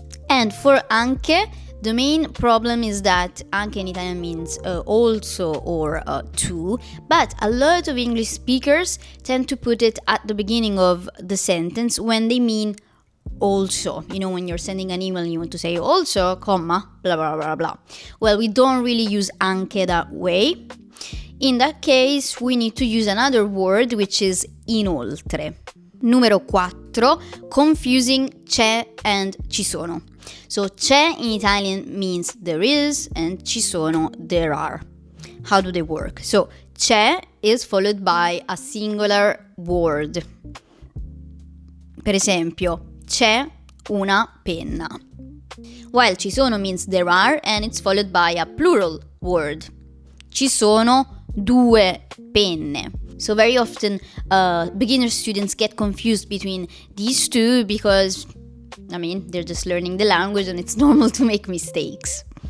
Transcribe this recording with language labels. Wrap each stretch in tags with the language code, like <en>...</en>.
<en>And for anche, the main problem is that anche in Italian means also or too, but a lot of English speakers tend to put it at the beginning of the sentence when they mean also. You know, when you're sending an email and you want to say also, comma, blah, blah, blah, blah. Well, we don't really use anche that way. In that case, we need to use another word, which is inoltre.</en> <it>Numero 4,</it> <en>confusing c'è and ci sono. So, c'è in Italian means there is, and ci sono, there are. How do they work? So, c'è is followed by a singular word.</en> <it>Per esempio, c'è una penna.</it> <en>While ci sono means there are, and it's followed by a plural word.</en> <it>Ci sono 2 penne.</it> <en>So very often beginner students get confused between these two because, they're just learning the language and it's normal to make mistakes.</en>